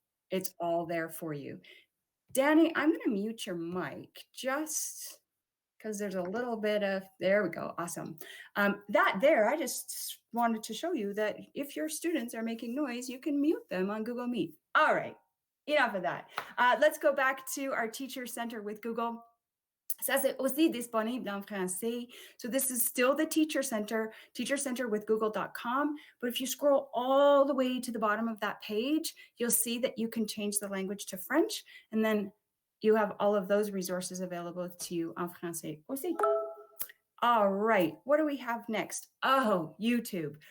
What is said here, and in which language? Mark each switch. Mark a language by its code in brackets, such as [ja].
[en] It's all there for you. Danny, I'm going to mute your mic just because there's a little bit of, there we go, awesome. That there, I just wanted to show you that if your students are making noise, you can mute them on Google Meet. All right, enough of that. Let's go back to our Teacher Center with Google. [fr] Ça, c'est aussi disponible en français. [en] So this is still the Teacher Center with google.com. But if you scroll all the way to the bottom of that page, you'll see that you can change the language to French. And then you have all of those resources available to you [fr] en français aussi. [en] All right, what do we have next? Oh, YouTube.